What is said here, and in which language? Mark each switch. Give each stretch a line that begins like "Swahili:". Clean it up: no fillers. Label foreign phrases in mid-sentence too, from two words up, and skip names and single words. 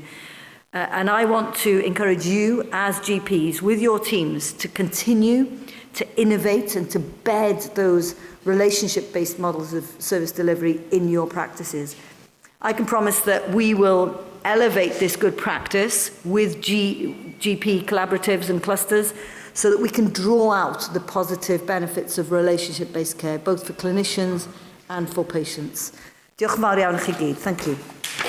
English: And I want to encourage you as GPs with your teams to continue to innovate and to bed those relationship-based models of service delivery in your practices. I can promise that we will elevate this good practice with GP collaboratives and clusters so that we can draw out the positive benefits of relationship-based care, both for clinicians and for patients.
Welsh: Diolch yn fawr iawn i chi gyd.
English: Thank you.